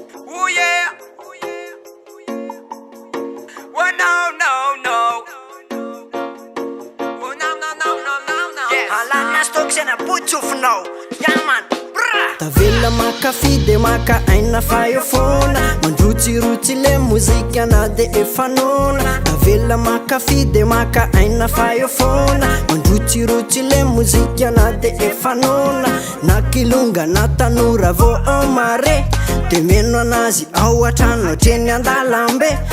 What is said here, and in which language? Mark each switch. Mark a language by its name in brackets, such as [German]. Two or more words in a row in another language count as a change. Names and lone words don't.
[English] Oh yeah. Oh, no, no, no. Oh, no, no, no, no, no, no. Yes. [Malagasy] Alana stock, sena botsofinao. [English] Yeah, man. Bra. [Malagasy] Tavela maka fidy, maka aina fa eo foana. Mandrotsirotsy le mozika na de efa nona. Tavela maka fidy, maka aina fa eo foana. Mandrotsirotsy le mozika na de efa nona. Na kilonga na tanora vao au mare. De meno anazy ao an-trano hatreny an-dalambe.